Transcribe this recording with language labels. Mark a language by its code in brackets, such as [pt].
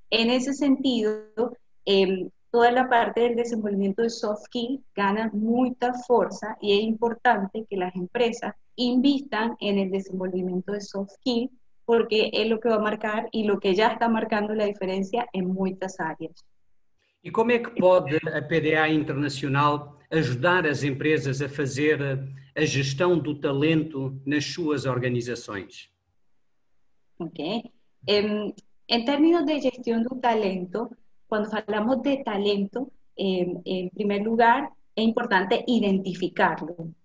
[es] En ese sentido, toda la parte del desenvolvimiento de soft skills gana mucha fuerza y es importante que las empresas invistan en el desenvolvimiento de soft skills porque es lo que va a marcar y lo que ya está marcando la diferencia en muchas áreas. [pt] E como é que pode a PDA Internacional ajudar as empresas a fazer a gestão do talento nas suas organizações? [en] Okay. [es] En términos de gestión de un talento, cuando hablamos de talento, en primer lugar, es importante identificarlo.